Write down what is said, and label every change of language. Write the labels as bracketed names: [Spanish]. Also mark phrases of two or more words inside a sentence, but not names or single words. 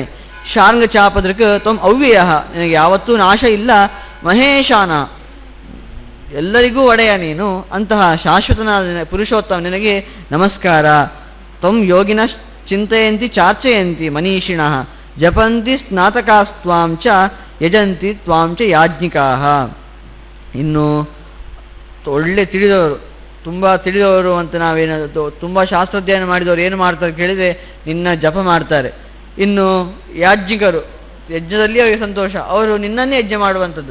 [Sanskrit] ಶಾರ್ಂಗ ಚಾಪದೃಕ್ ತ್ವಂ ಅವ್ಯಯ, [Kannada] ನಿನಗೆ ಯಾವತ್ತೂ ನಾಶ ಇಲ್ಲ. ಮಹೇಶಾನ, ಎಲ್ಲರಿಗೂ ಒಡೆಯ ನೀನು, ಅಂತಹ ಶಾಶ್ವತನಾದ ಪುರುಷೋತ್ತಮ ನಿನಗೆ ನಮಸ್ಕಾರ. [Sanskrit] ತ್ವಂ ಯೋಗಿನ ಚಿಂತೆಯಂತಿ ಚಾರ್ಚಯಂತಿ ಮನೀಷಿಣಃ ಜಪಂತಿ ಸ್ನಾತಕಾಸ್ತ್ವಾಂ ಚ ಯಜಂತಿ ತ್ವಾಂ ಚ ಯಾಜ್ಞಿಕಾಃ. [Kannada] ಇನ್ನು ಒಳ್ಳೆ ತಿಳಿದವರು, ತುಂಬ ತಿಳಿದವರು ಅಂತ ನಾವೇನಾದ್ರು ತುಂಬ ಶಾಸ್ತ್ರಾಧ್ಯಯನ ಮಾಡಿದವರು ಏನು ಮಾಡ್ತಾರೆ ಕೇಳಿದರೆ ನಿನ್ನ ಜಪ ಮಾಡ್ತಾರೆ. ಇನ್ನು ಯಾಜ್ಞಿಕರು, ಯಜ್ಞದಲ್ಲಿ ಅವರಿಗೆ ಸಂತೋಷ, ಅವರು ನಿನ್ನನ್ನೇ ಯಜ್ಞ ಮಾಡುವಂಥದ್ದು.